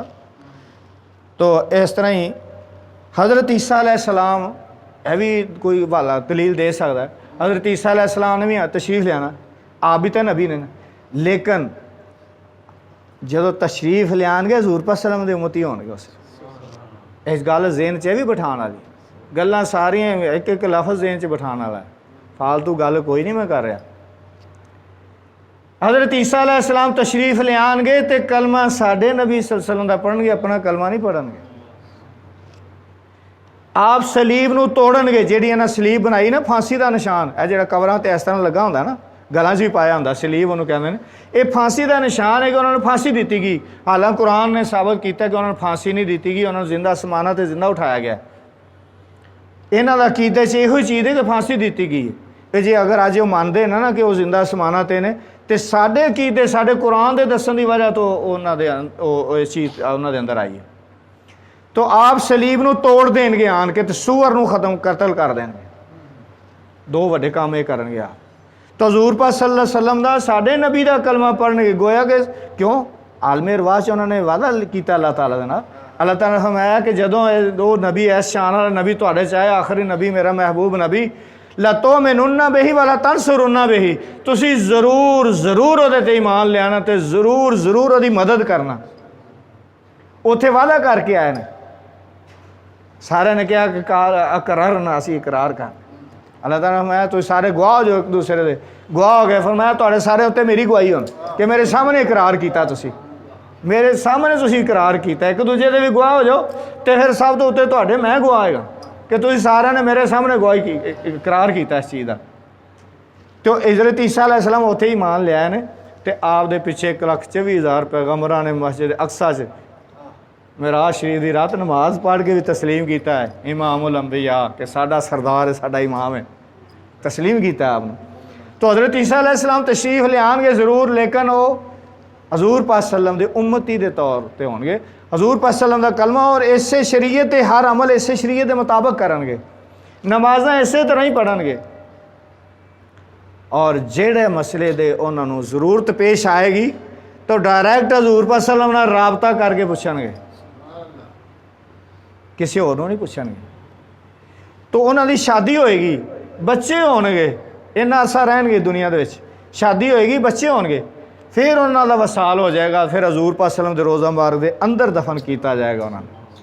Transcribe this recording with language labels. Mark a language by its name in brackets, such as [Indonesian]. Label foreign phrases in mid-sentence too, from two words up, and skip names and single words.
[Punjabi] تو اس طرح ہی حضرت عیسیٰ [Arabic] علیہ السلام، [Punjabi] یہ بھی کوئی والا دلیل دے سکتا ہے، حضرت عیسیٰ [Arabic] علیہ السلام [Punjabi] نے بھی تشریف لیانا، آپ بھی تو نبی نے، لیکن جدو تشریف لیان گے حضور پاک [Arabic] صلی اللہ علیہ وسلم [Punjabi] دے امتی ہون گے، اس گل ذہن چ بھی بٹھان والی گلاں ساریاں ایک ایک لفظ ذہن چ بٹھان والا ہے، فالتو گل کوئی نہیں میں کر رہا۔ حضرت عیسیٰ [Arabic] علیہ السلام [Punjabi] تشریف لے آن گے تو کلمہ ساڈے نبی [Arabic] صلی اللہ علیہ وسلم [Punjabi] دا پڑھن گے، اپنا کلمہ نہیں پڑھن گے۔ آپ سلیب نو توڑن گے، جیڑی انہاں سلیب بنائی نا پھانسی دا نشان، اے جیڑا قبراں تے اس طرح لگا ہوندا نا، گلاں چ بھی پایا ہوندا سلیب انہوں کہندے نے، اے پھانسی دا نشان ہے کہ انہوں نے پھانسی دیتی گئی، حالانکہ قرآن نے ثابت کیتا کہ انہوں نے پھانسی نہیں دیتی گئی، انہوں نے زندہ سمانا تے زندہ اٹھایا گیا۔ انہاں دا عقیدے چ یہو چیز ہے کہ پھانسی دیتی گئی ہے، جی اگر اج وہ مانتے ہیں نا کہ وہ زندہ سمانا تے نے، تے ساڈے عقیدے ساڈے قرآن دے دسن دی وجہ تو انہاں دے اس چیز انہاں دے اندر آئی ہے۔ تو آپ سلیب نو توڑ دیں گے آن کے، تے سور نو ختم قتل کر دیں گے، دو وڈے کام یہ کرن گے آپ۔ تو حضور پاک [Arabic] صلی اللہ علیہ وسلم [Punjabi] دا ساڈے نبی دا کلمہ پڑھن گے، گویا کہ کیوں عالم ارواح انہوں نے وعدہ کیتا اللہ تعالیٰ دے نال، اللہ تعالیٰ نے فرمایا کہ جدوں وہ نبی اس شان والا نبی تواڈے چ آئے، آخری نبی میرا محبوب نبی، [Arabic] لَتُؤْمِنُنَّ بِهِ وَلَتَنْصُرُنَّ بِهِ، [Punjabi] تسی ضرور ضرور وہ تے ایمان لے آنا تے ضرور ضرور وہ مدد کرنا۔ اتنے وعدہ کر کے آئے نے، سارے نے کہا کہ اقررنا، اسی اقرار کر۔ اللہ تعالیٰ نے فرمایا تو سارے گواہ ہو جو ایک دوسرے دے، گواہ ہو گئے، فرمایا تواڈے سارے اتنے میری گواہی ہون کہ میرے سامنے اقرار کیتا، تسی میرے سامنے تسی اقرار کیتا، ایک دوسرے دے بھی گواہ ہو جاؤ، تے پھر سب تو اتنے تواڈے میں گواہ ہوئے گا کہ تسی سارے نے میرے سامنے گواہی کی، اقرار کیتا اس چیز کا۔ تو حضرت عیسیٰ [Arabic] علیہ السلام [Punjabi] اتنے ہی مان لیا نے تے آپ دے پیچھے 1,24,000 پیغمبراں نے مسجد اقصیٰ سے معراج شریف دی رات نماز پڑھ کے بھی تسلیم کیتا ہے [Arabic] امام الانبیاء [Punjabi] کہ ساڈا سردار ہے، ساڈا امام ہے، تسلیم کیتا ہے آپ نے۔ تو حضرت عیسیٰ [Arabic] علیہ السلام [Punjabi] تشریف لے آن گے ضرور، لیکن وہ حضور پاک [Arabic] صلی اللہ علیہ وسلم [Punjabi] دے امتی دے طور تے ہون گے، حضور پاک [Arabic] صلی اللہ علیہ وسلم [Punjabi] دا کلمہ اور اسے شریعت ہر عمل اسے شریعت دے مطابق کرن گے، نمازاں اسی طرح ہی پڑھن گے، اور جڑے مسئلے دے انہاں نوں ضرورت پیش آئے گی تو ڈائریکٹ حضور پاک [Arabic] صلی اللہ علیہ وسلم [Punjabi] نال رابطہ کر کے پوچھن گے، کسی اور نہیں پوچھن گے۔ تو انہاں دی شادی ہوئے گی، بچے ہون گے، اتنا عرصہ رہن گے دنیا دے وچ، شادی ہوئے گی، بچے ہون گے، پھر انہاں دا وصال ہو جائے گا، پھر حضور پاک [Arabic] صلی اللہ علیہ وسلم [Punjabi] دے روضہ مبارک دے اندر دفن کیتا جائے گا انہاں نے۔